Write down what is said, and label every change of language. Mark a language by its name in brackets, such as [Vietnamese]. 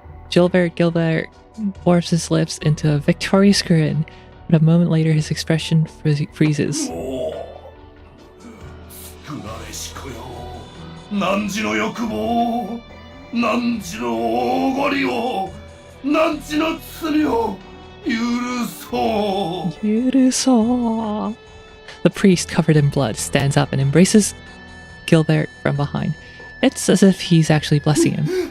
[English] Gilbert warps his lips into a victorious grin, but a moment later his expression freezes. [Japanese] 少なれしこよ。汝の欲望、汝のおごりを、汝の罪を許そう。 [English] The priest, covered in blood, stands up and embraces Gilbert from behind. It's as if he's actually blessing him.